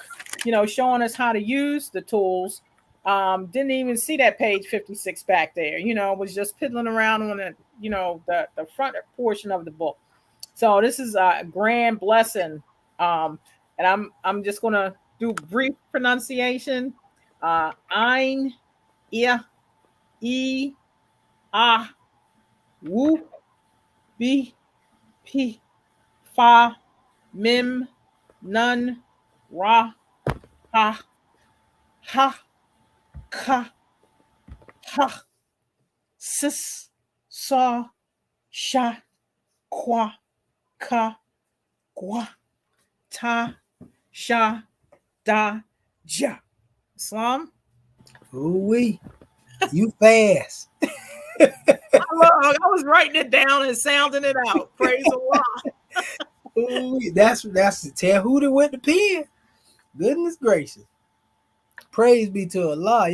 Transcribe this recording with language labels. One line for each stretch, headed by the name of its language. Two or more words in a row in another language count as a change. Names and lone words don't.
English: Showing us how to use the tools. Didn't even see that page 56 back there. Was just piddling around on it. The front portion of the book. So this is a grand blessing. And I'm just gonna do brief pronunciation. Ein, ia, e, ah, woo, b, p, fa, mim, nun, ra, ha, ha, ka, ha, sis, sa, sha, kwa, ka, gwa, ta, sha, da, ja. Islam. Ooh-wee. You fast. I was writing it down and sounding it out. Praise Allah. Ooh-wee. That's the Tahuti with the pen. Goodness gracious. Praise be to Allah.